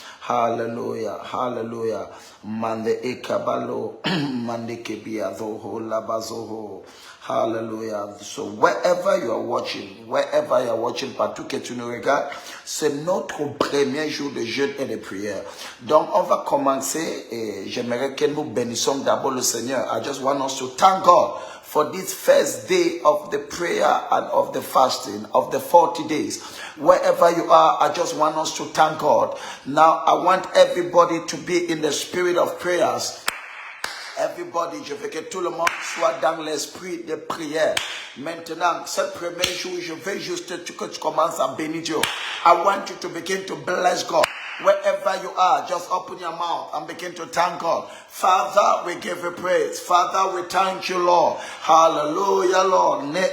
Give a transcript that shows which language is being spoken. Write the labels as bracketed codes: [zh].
[en] Hallelujah, hallelujah. Mande e kabalo, mande kebiazo ho labazo. Hallelujah. So wherever you are watching, [fr] partout que tu nous regardes, c'est notre premier jour de jeûne et de prière. Donc on va commencer et j'aimerais que nous bénissons d'abord le Seigneur. [en] I just want us to thank God for this first day of the prayer and of the fasting of the 40 days. Wherever you are, I just want us to thank God. Now I want everybody to be in the spirit of prayers. [fr] Everybody, je veux que tout le monde soit dans l'esprit de prière. Maintenant, ce premier jour, je veux juste que tu commences à bénir Dieu. [en] I want you to begin to bless God. Wherever you are, just open your mouth and begin to thank God. Father, we give you praise. Father, we thank you, Lord. Hallelujah, Lord.